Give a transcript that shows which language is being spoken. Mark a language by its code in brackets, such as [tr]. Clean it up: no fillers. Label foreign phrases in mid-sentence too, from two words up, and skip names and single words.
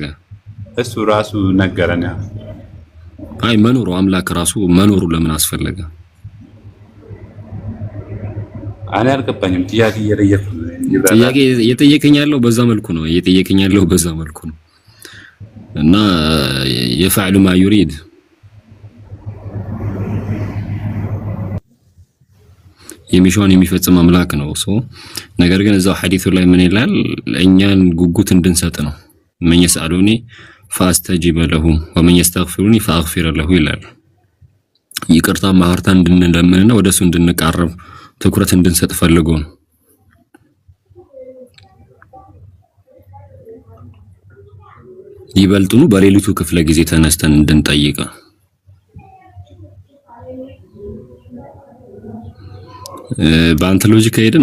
[am] እሱ ራሱ ነገረና አይ መኖሩ አምላክ ራሱ መኖሩ ለምን አስፈለገ አኔ አልገባኝም ጥያቄ የጠየቀኝ ያለው በዛ መልኩ ነው እና [ar] يفعل ما يريد [am] የሚሻውን የሚፈጽም አምላክ ነው ነገር ግን እዛው ሐዲሱ ላይ ምን ይላል እኛን ጉጉት እንድንሰጥ ነው [ar] من يسألوني فاستجيب له ومن يستغفرني فاغفر له [am] ይላል ይቅርታ ማህርታ እንድንለምንና ወደሱ እንድንቃረብ ትኩረት እንድንሰጥ ፈልጎ ነው ይበልጡኑ በሌሊቱ ክፍለ ጊዜ ተነስተን እንድንጠይቅ በአንተ ሎጂክ ሄደን